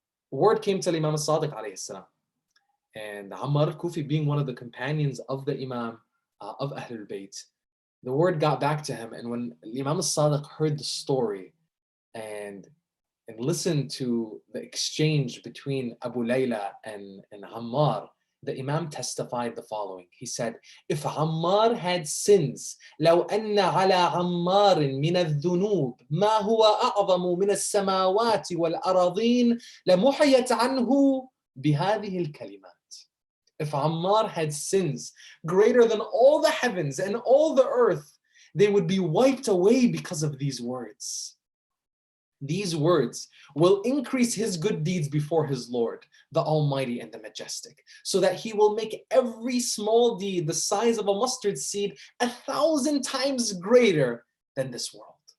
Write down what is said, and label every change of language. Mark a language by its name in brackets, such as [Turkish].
[English] Word came to Imam al-Sadiq alayhi salam. And Ammar al-Kufi, being one of the companions of the Imam of Ahlul Bayt, the word got back to him. And when Imam al-Sadiq heard the story and listened to the exchange between Abu Layla and Ammar, the Imam testified the following. He said, "If Ammar had sins, [Arabic] لو أن على عمار من الذنوب ما هو أعظم من السماوات والأراضين لمحيت عنه بهذه الكلمات." [English] if Ammar had sins greater than all the heavens and all the earth, they would be wiped away because of these words. These words will increase his good deeds before his Lord, the Almighty and the Majestic, so that he will make every small deed the size of a mustard seed 1,000 times greater than this world.